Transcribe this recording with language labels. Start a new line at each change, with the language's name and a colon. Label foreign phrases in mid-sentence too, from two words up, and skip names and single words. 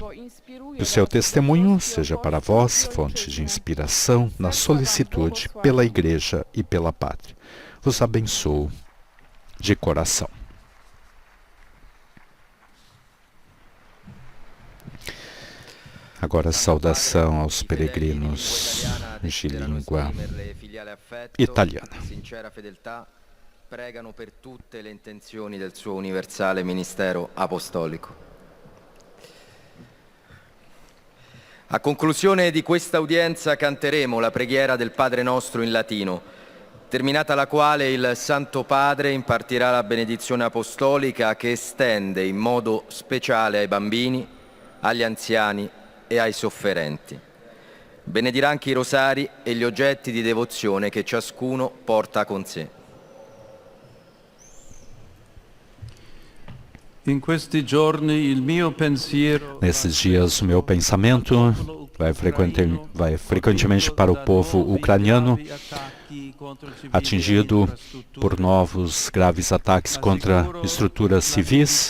Portuguese: Que o seu testemunho seja para vós fonte de inspiração na solicitude pela igreja e pela pátria. Vos abençoo de coração. Agora saudação aos peregrinos de língua italiana.
Italian: Pregano per tutte le intenzioni del suo universale ministero apostolico. A conclusione di questa udienza canteremo la preghiera del Padre Nostro in latino, terminata la quale il Santo Padre impartirà la benedizione apostolica che estende in modo speciale ai bambini, agli anziani e ai sofferenti. Benedirà anche i rosari e gli oggetti di devozione che ciascuno porta con sé.
Portuguese: Nesses dias, o meu pensamento vai frequentemente para o povo ucraniano, atingido por novos graves ataques contra estruturas civis.